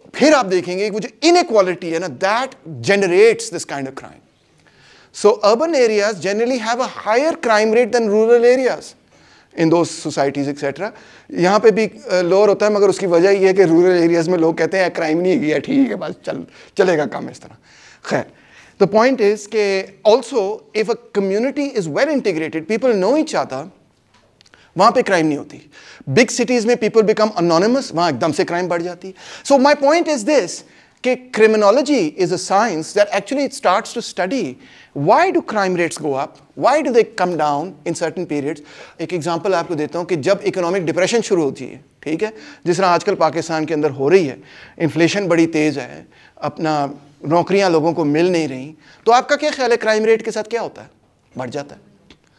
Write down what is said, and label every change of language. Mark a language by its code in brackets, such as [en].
[ur] پھر آپ دیکھیں گے کہ وہ جو انیکوالٹی ہے نا, [en] That generates this kind of crime. So urban areas generally have a higher crime rate than rural areas in those societies etcetera. [ur] یہاں پہ بھی لوور ہوتا ہے, مگر اس کی وجہ یہ ہے کہ رورل ایریاز میں لوگ کہتے ہیں کرائم نہیں گیا, ٹھیک ہے بس چلے گا کام اس طرح. [en] خیر, the point is کہ also if a community is well integrated, people know each other, [ur] وہاں پہ کرائم نہیں ہوتی. بگ سٹیز میں [en] people become anonymous, [ur] وہاں ایک دم سے کرائم بڑھ جاتی ہے. [en] So my point is this کہ criminology is a science that actually it starts to study why do crime rates go up, why do they come down in certain periods. [ur] ایک example آپ کو دیتا ہوں کہ جب اکنامک ڈپریشن شروع ہوتی ہے, ٹھیک ہے, جس طرح آج کل پاکستان کے اندر ہو رہی ہے, انفلیشن بڑی تیز ہے, اپنا نوکریاں لوگوں کو مل نہیں رہی, تو آپ کا کیا خیال ہے کرائم ریٹ کے ساتھ کیا ہوتا ہے؟ بڑھ جاتا ہے.